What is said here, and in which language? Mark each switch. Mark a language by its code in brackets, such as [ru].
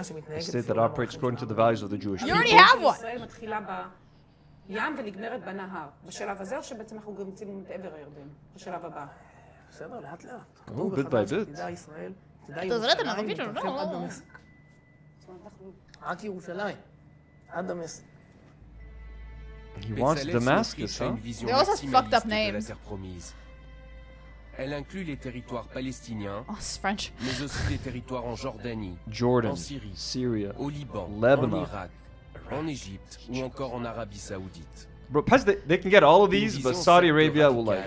[en] A state that operates according to the values of the Jewish people. You already have one. [he] ים ונגמרת בנהר. בשלב הזה או שבעצם אנחנו גם יוצאים מעבר הירדן? בשלב הבא. בסדר, לאט לאט. [en] Oh, bit by bit. [he] תדע ישראל, תדע ירושלים, תתרחב עד דמשק. זאת אומרת, אנחנו רק ירושלים, עד דמשק. [en] He wants Damascus, huh? They also have fucked up names. [fr] Elle inclut les territoires palestiniens, [en] Oh, it's French. [fr] mais aussi des territoires en Jordanie, [en] Jordan, [fr] en Syrie, [en] Syria, [fr] au Liban, [en] Lebanon. [fr] en Irak, en Égypte ou encore en Arabie Saoudite. [en] Bro, plus they can get all of these, but Saudi Arabia will like